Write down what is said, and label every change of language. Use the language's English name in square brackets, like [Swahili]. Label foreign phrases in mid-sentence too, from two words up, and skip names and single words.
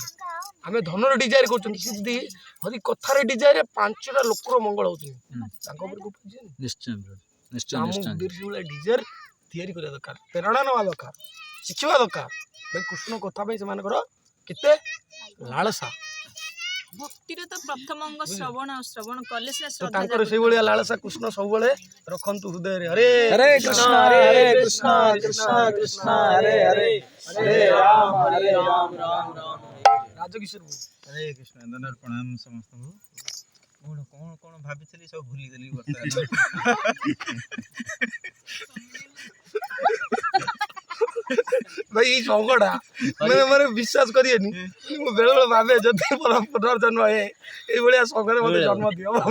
[Odia] ଆମେ ଧନର ଡିଜାୟାର କରୁଛନ୍ତି, ସେ ଯଦି ହରି କଥାର ଡିଜାୟାର 5ଟା ଲୋକର ମଙ୍ଗଳ ହଉଛନ୍ତି ତାଙ୍କ ଉପରକୁ ଡିଜାୟାର ତିଆରି କରିବା ଦରକାର, ପ୍ରେରଣା ନେବା ଦରକାର, ଶିଖିବା ଦରକାର ଭାଇ କୃଷ୍ଣ କଥା ପାଇଁ ସେମାନଙ୍କର କେତେ ଲାଳସା ଭକ୍ତିରେ ତ ପ୍ରଥମ ଅଙ୍ଗ ଶ୍ରବଣ ଆଉ ଶ୍ରବଣ କଲେ ସିନା ତ ଶ୍ରଦ୍ଧା ତାଙ୍କର ସେଇଭଳିଆ ଲାଳସା କୃଷ୍ଣ ସବୁବେଳେ ରଖନ୍ତୁ ହୃଦୟରେ। ହରେ [Sanskrit] हरे कृष्ण कृष्ण कृष्ण हरे हरे हरे राम राम राम। [Odia] ରାଜକିଶୋର ବାବୁ। ହରେ କୃଷ୍ଣ ଦଣ୍ଡର ପ୍ରଣାମ ସମସ୍ତଙ୍କୁ। କଣ କଣ କଣ ଭାବିଥିଲି ସବୁ ଭୁଲିଗଲି ବର୍ତ୍ତମାନ। ଭାଇ ଏଇ ସଙ୍ଗଟା ମାନେ ମାନେ ବିଶ୍ୱାସ କରିବେନି, ମୁଁ ବେଳେବେଳେ ଭାବେ ଯଦି ମୋର ପୁନର୍ଜନ୍ମ ହୁଏ ଏଇଭଳିଆ ସଙ୍ଗରେ ମତେ ଜନ୍ମ ଦିଅ ବାବୁ।